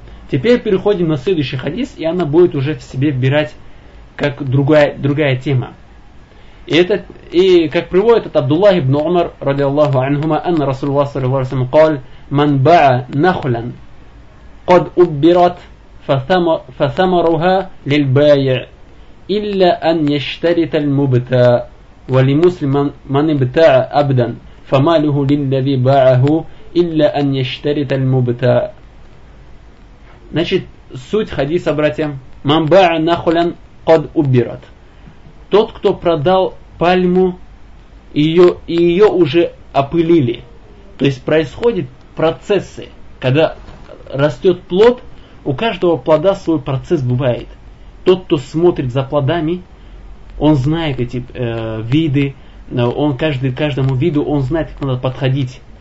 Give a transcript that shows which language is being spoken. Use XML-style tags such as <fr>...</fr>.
<ru>Теперь переходим на следующий хадис, и она будет уже в себе вбирать как другая тема. И, этот, и как приводит от Абдуллах ибн Умар, ради Аллаху анхума, анна Расулуллах саллаллаху алейхи ва саллям</ru> <ar>قال «Ман баа нахлан, قد уббират». فثمرها للبايع إلا أن يشترط المبتاع ولمسلم من ابتاع أبدا فماله للذي باعه إلا أن يشترط المبتاع.</ar> <ru>Значит, суть хадиса, братья,</ru> <ar>من باع نخلا قد أبرت.</ar> <ru>Тот, кто продал пальму, ее уже опылили. То есть происходят процессы, когда растет плод, У каждого плода свой процесс бывает. Тот, кто смотрит за плодами, он знает эти виды, он каждому виду, он знает, как надо подходить.</ru>